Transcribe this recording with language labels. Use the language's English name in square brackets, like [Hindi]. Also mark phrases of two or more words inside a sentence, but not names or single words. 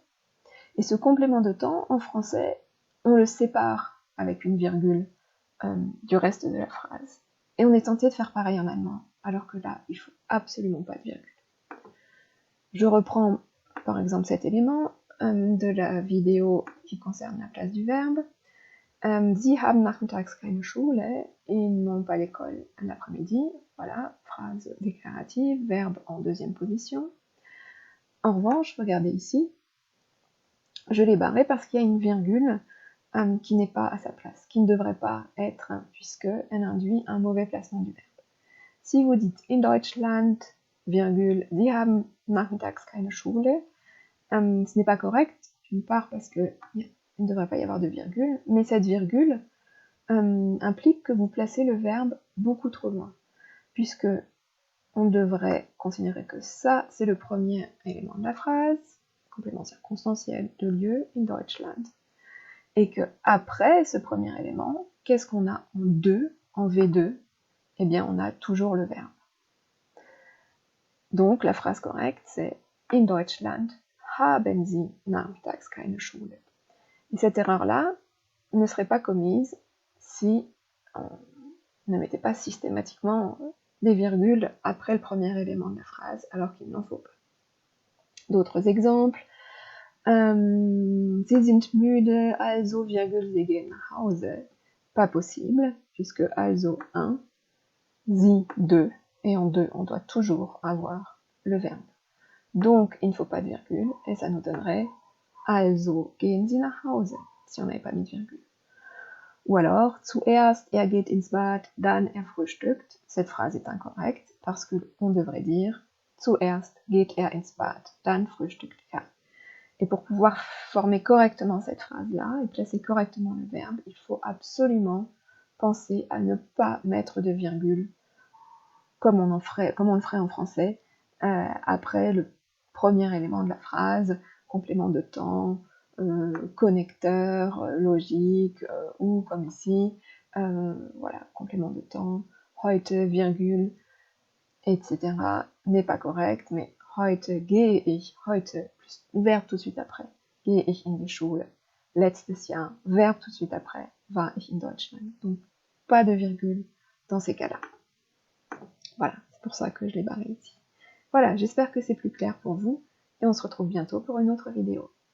[French] Et ce complément de temps, en français, on le sépare avec une virgule du reste de la phrase. Et on est tenté de faire pareil en allemand, alors que là, il ne faut absolument pas de virgule. Je reprends par exemple cet élément de la vidéo qui concerne la place du verbe. [German] Sie haben nachmittags keine Schule, [French] ils n'ont pas l'école l'après-midi. Voilà, phrase déclarative, verbe en deuxième position. En revanche, regardez ici, je l'ai barré parce qu'il y a une virgule qui n'est pas à sa place, qui ne devrait pas être, puisqu'elle induit un mauvais placement du verbe. Si vous dites [German] in Deutschland, virgule, Sie haben nachmittags keine Schule, [French] ce n'est pas correct, d'une part parce qu'il ne devrait pas y avoir de virgule, mais cette virgule implique que vous placez le verbe beaucoup trop loin, puisque on devrait considérer que ça, c'est le premier élément de la phrase, complément circonstanciel de lieu, [German] in Deutschland, [French] et que après ce premier élément, qu'est-ce qu'on a en 2, en V2? Eh bien, on a toujours le verbe. Donc, la phrase correcte, c'est [German] in Deutschland haben Sie nachmittags keine Schule. [French] Et cette erreur-là ne serait pas commise si on ne mettait pas systématiquement des virgules après le premier élément de la phrase, alors qu'il n'en faut pas. D'autres exemples. [German] Sie sind müde, also, virgule, Sie gehen nach Hause. [French] pas possible, puisque also 1, sie 2, et en 2, on doit toujours avoir le verbe. Donc, il ne faut pas de virgule, et ça nous donnerait [German] also gehen Sie nach Hause, [French] si on n'avait pas mis de virgule. Ou alors, [German] zuerst er geht ins Bad, dann er frühstückt. [French] Cette phrase est incorrecte, parce qu'on devrait dire [German] zuerst geht er ins Bad, dann frühstückt er. [French] Et pour pouvoir former correctement cette phrase-là, et placer correctement le verbe, il faut absolument penser à ne pas mettre de virgule, comme on le ferait en français, après le premier élément de la phrase, complément de temps, connecteur, logique, ou comme ici, voilà, complément de temps, heute, virgule, etc. n'est pas correct, mais [German] heute gehe ich, [French] heute, plus verbe tout de suite après, [German] gehe ich in die Schule, letztes Jahr, [French] verbe tout de suite après, [German] war ich in Deutschland. [French] Donc, pas de virgule dans ces cas-là. Voilà, c'est pour ça que je l'ai barré ici. Voilà, j'espère que c'est plus clair pour vous, et on se retrouve bientôt pour une autre vidéo.